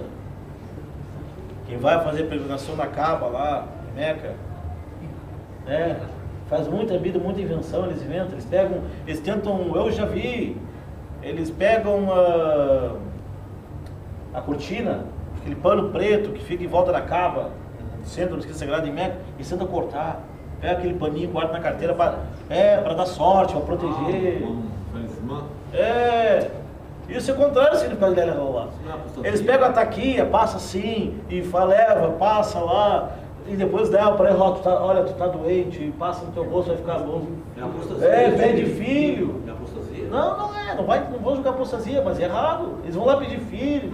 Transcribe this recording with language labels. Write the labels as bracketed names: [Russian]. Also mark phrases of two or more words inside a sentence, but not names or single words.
[Portuguese] Quem vai fazer peregrinação na Kaaba lá, em Meca, faz muita vida, muita invenção, eles inventam, eles tentam, eu já vi, eles pegam a cortina, aquele pano preto que fica em volta da Kaaba, no centro da Mesquita Sagrada em Meca, e tenta cortar, pega aquele paninho, guarda na carteira para dar sorte, para proteger. Isso é contrário ao significado de [Arabic] لا إله إلا الله. [Portuguese] Eles pegam a taquinha, passa assim, e leva, passa lá, e depois dá para ele, olha, tu tá doente, passa no teu rosto, vai ficar bom. É apostasia. Pede filho. É apostasia? Não vão julgar apostasia, mas é errado. Eles vão lá pedir filho.